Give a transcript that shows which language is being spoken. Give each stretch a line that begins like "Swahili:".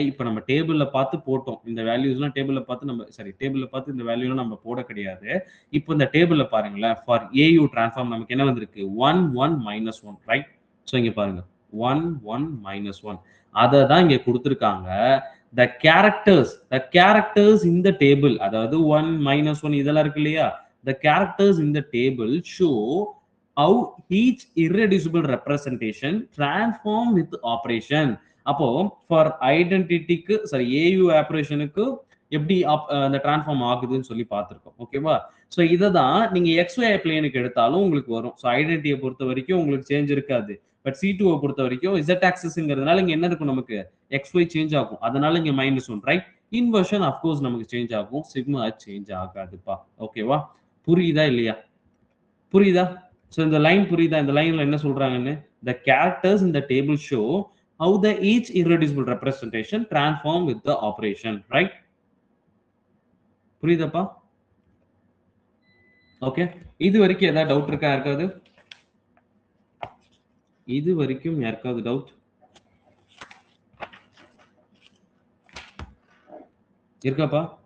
Tamil: இப்ப நம்ம டேபிள்ல பார்த்து போட்டோம், இந்த வேல்யூஸ்லாம் டேபிள்ல பார்த்து நம்ம டேபிள்ல பார்த்து இந்த வேல்யூலாம் நம்ம போட கிடையாது. இப்போ இந்த டேபிள்ல பாருங்களேன், ஃபார் AU டிரான்ஸ்ஃபார்ம் நமக்கு என்ன வந்திருக்கு? 1 1 -1, ரைட்? ஸோ இங்க பாருங்க 1 1 -1, அதை தான் இங்க கொடுத்துருக்காங்க.
English: the characters in the table,
Tamil: அதாவது 1 -1 இதெல்லாம் இருக்கு இல்லையா?
English: the characters in the table show how each irreducible representation transform with operation. அப்போ for identity க்கு AU ஆபரேஷனுக்கு
Tamil: எப்படி அந்த டிரான்ஸ்ஃபார்ம் ஆகுதுன்னு சொல்லி பார்த்துருக்கோம். ஓகேவா? ஸோ இத தான் நீங்க XY பிளேனுக்கு எடுத்தாலும் உங்களுக்கு வரும். ஸோ ஐடென்டிட்டிய பொறுத்த வரைக்கும் உங்களுக்கு சேஞ்ச் இருக்காது. பட் C2வ பொறுத்த வரைக்கும் Z ஆக்சிஸ்ங்கிறதுனால இங்க என்ன இருக்கும் நமக்கு? XY சேஞ்ச் ஆகும். அதனால இங்க -1 ரைட்? இன்வர்ஷன் ஆஃப் கோர்ஸ் நமக்கு சேஞ்ச் ஆகும். Sigma change ஆகாதுப்பா. ஓகேவா? புரியுதா இல்லையா? புரியுதா? ஸோ இந்த லைன் புரியுதா? இந்த லைன்ல என்ன சொல்றாங்கன்னு?
English: The characters in the table show how the each irreducible representation transform with the operation, right?
Tamil: புரியுதாப்பா? Okay. இது வரைக்கும் ஏதாவது டவுட் இருக்கா யாருக்காவது? இது வரைக்கும் யாருக்காவது டவுட்? இருக்காப்பா?